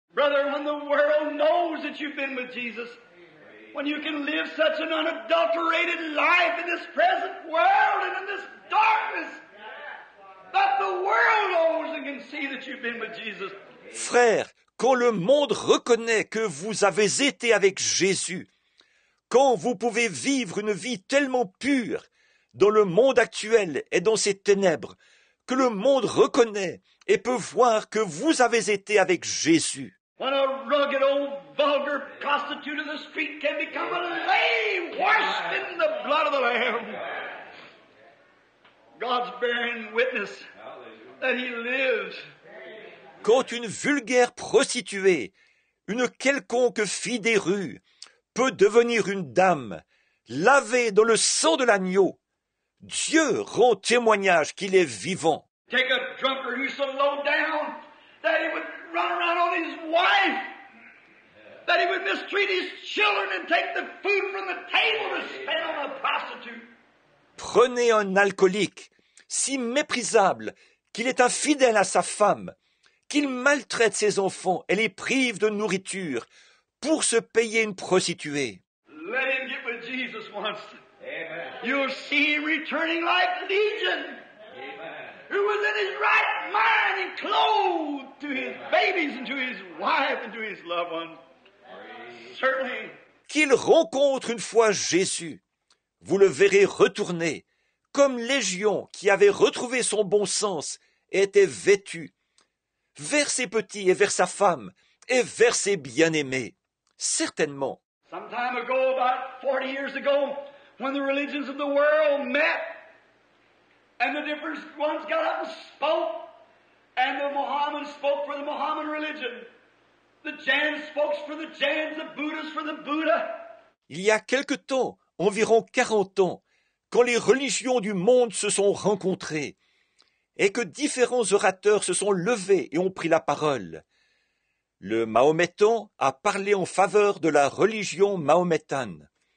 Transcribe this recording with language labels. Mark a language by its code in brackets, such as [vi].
[en] Brother, when the world knows that you've been with Jesus, when you can live such an unadulterated life in this present world and in this darkness, that the world knows and can see that you've been with Jesus. [fr] Frères, quand le monde reconnaît que vous avez été avec Jésus, quand vous pouvez vivre une vie tellement pure dans le monde actuel et dans ses ténèbres, que le monde reconnaît et peut voir que vous avez été avec Jésus. [en] When a rugged old vulgar prostitute of the street can become a lady washed in the blood of the Lamb. God's bearing witness that He lives. [fr] Quand une vulgaire prostituée, une quelconque fille des rues, peut devenir une dame, lavée dans le sang de l'agneau, Dieu rend témoignage qu'il est vivant. [en] Take a drunkard who's so low down that he would run around on his wife, that he would mistreat his children and take the food from the table to spend on a prostitute. [fr] Prenez un alcoolique, si méprisable qu'il est infidèle à sa femme, qu'il maltraite ses enfants et les prive de nourriture pour se payer une prostituée. [en] Let him get with Jesus once. Amen. You'll see him returning like Legion, who was in his right mind and clothed to his babies and to his wife and to his loved ones. Certainly. [fr] Qu'il rencontre une fois Jésus, vous le verrez retourner, comme Légion qui avait retrouvé son bon sens et était vêtu, vers ses petits et vers sa femme et vers ses bien-aimés. Certainement. [en] Some time ago, about 40 years ago, when the religions of the world met, and the different ones got up and spoke, and the Mohammedans spoke for the Mohammedan religion, the Jains spoke for the Jains, the Buddhists for the Buddha. [fr] Il y a quelque temps, environ 40 ans, quand les religions du monde se sont rencontrées, et que différents orateurs se sont levés et ont pris la parole. Le mahométan a parlé en faveur de la religion mahométane.